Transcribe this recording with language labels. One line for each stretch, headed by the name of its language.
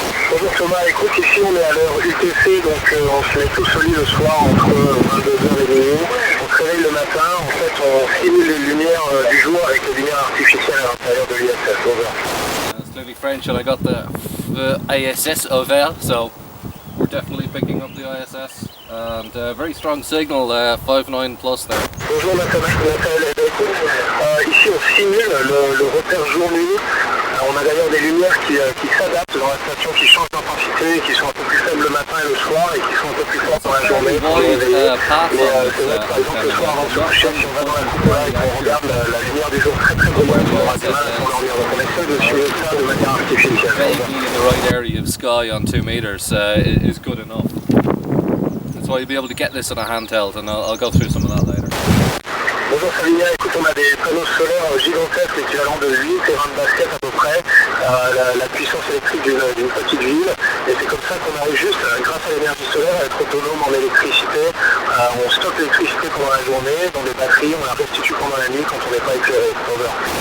French: Bonjour Thomas, écoute, ici on est à l'heure UTC, donc on se met tous au lit le soir entre 22h et minuit. On se réveille le matin, en fait on simule les lumières du jour avec les lumières artificielles à l'intérieur de l'ISS.
English: Over. It's clearly French and I got the ISS UVR, so we're definitely picking up the ISS. And very strong signal, 5.9 plus there.
French: Bonjour Nathalie, écoute, ici on simule le repère jour-nuit. On a d'ailleurs des lumières qui s'adaptent dans la station, qui changent d'intensité, qui sont un peu plus faibles le matin et le soir et qui sont un peu plus fortes dans la journée pour les réveiller. Mais c'est vrai que par exemple le soir avant de se coucher, si on va dans la coupole et qu'on regarde la lumière du jour très brillante, on aura du mal à s'endormir. Donc on essaie de suivre ça de manière artificielle.
English: Vaguely in the right area of sky on 2 meters is good enough. That's why you'll be able to get this on a handheld, and I'll go through some of that later.
French: Bonjour Savinia, écoute, on a des panneaux solaires gigantesques, l'équivalent de 8 terrains de basket à peu près, la puissance électrique d'une petite ville, et c'est comme ça qu'on arrive juste, grâce à l'énergie solaire, à être autonome en électricité. On stocke l'électricité pendant la journée, dans des batteries, on la restitue pendant la nuit quand on n'est pas éclairé. Over.